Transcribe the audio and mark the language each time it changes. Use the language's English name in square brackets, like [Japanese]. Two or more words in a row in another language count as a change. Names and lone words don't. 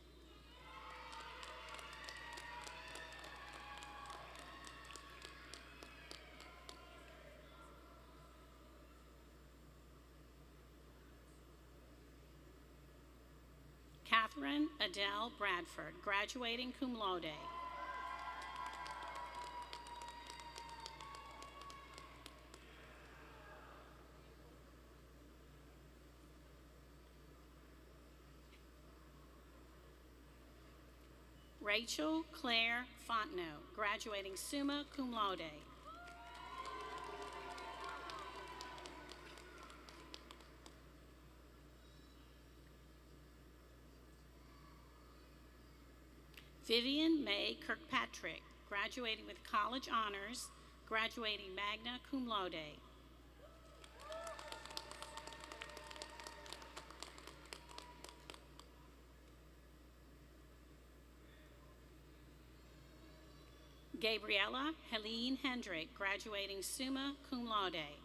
[English] Catherine Adele Bradford, graduating [Latin] cum laude. [English] Rachel Claire Fontenot, graduating [Latin] summa cum laude. [English] Vivian May Kirkpatrick, graduating with college honors, graduating [Latin] magna cum laude. [English] Gabriella Helene Hendrick, graduating [Latin] summa cum laude.